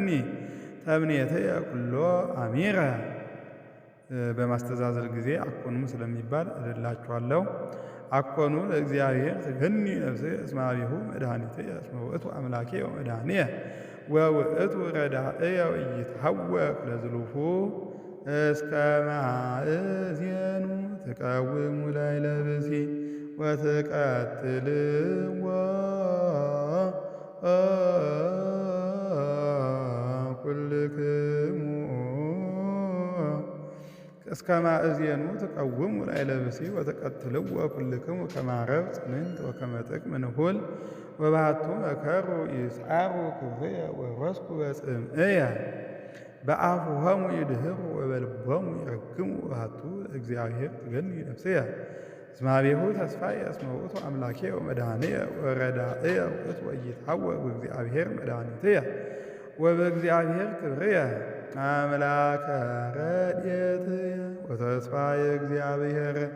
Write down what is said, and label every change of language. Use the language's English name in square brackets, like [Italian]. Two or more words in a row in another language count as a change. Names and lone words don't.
[Geez] ተምኔትየ ኩሎ አሚረ። [Amharic] በማስተዛዘል ጊዜ አኮኑም ስለሚባል [Geez] እልላችኋለሁ። አኮኑ ለእግዚአብሔር ትገኒ ነፍስየ እስመ አቢሁ መድኃኒትየ እስመ ውእቱ አምላኬ ወመድኃኒየ ወውእቱ ረዳእየ ወኢይትሐወክ ለዝሉፉ እስከ ማእዜኑ ትቀውሙ ላዕለ ብእሲ ወትቀትልዎ ኩልክሙ እስከ ማእዜኑ ትቀውሙ ላዕለ ብእሲ ወትቀትልዎ ኩልክሙ ከመ ዓረብ ጽንዕት ወከመ ጥቅም ንሁል ወባሕቱ መከሩ ይስዓሩ ክብርየ ወረስኩ በጽምዕየ በአፉሆሙ ይድህሩ ወበልቦሙ ይረግሙ ወባሕቱ ለእግዚአብሔር ትገኒ ነፍስየ እስመ አቢሁ ተስፋየ እስመ ውእቱ አምላኬ ወመድኃኒየ ወረዳእየ ውእቱ ወኢይትሐወክ በእግዚአብሔር መድኃኒትየ ወበእግዚአብሔር ክብርየ አምላከ ረድኤትየ ወተስፋየ እግዚአብሔር